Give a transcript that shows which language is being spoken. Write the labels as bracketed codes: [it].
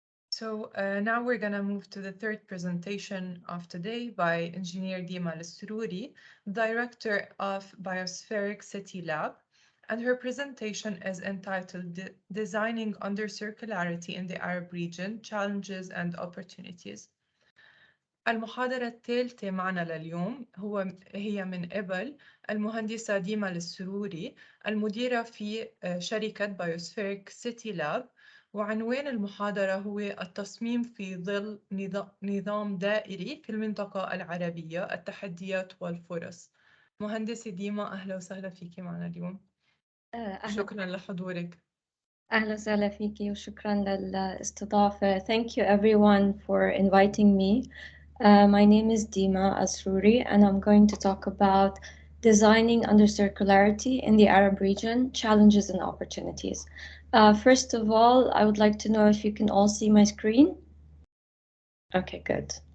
[en] So now we're going to move to the third presentation of today by Engineer Dima Al-Sururi, Director of Biospheric City Lab. And her presentation is entitled Designing Under Circularity in the Arab Region, Challenges and Opportunities. [ar] المحاضرة الثالثة معنا لليوم هي من قبل المهندسة ديما السروري المديرة في شركة بايوسفيريك سيتي لاب، وعنوان المحاضرة هو التصميم في ظل نظام دائري في المنطقة العربية، التحديات والفرص. مهندسة ديما، أهلا وسهلا فيكي معنا اليوم. شكرا لحضورك. أهلا وسهلا فيكي وشكرا للاستضافة. [en] Thank you everyone for inviting me. My name is Dima Al-Sururi and I'm going to talk about designing under circularity in the Arab region, challenges and opportunities. First of all, I would like to know if you can all see my screen. Okay, good.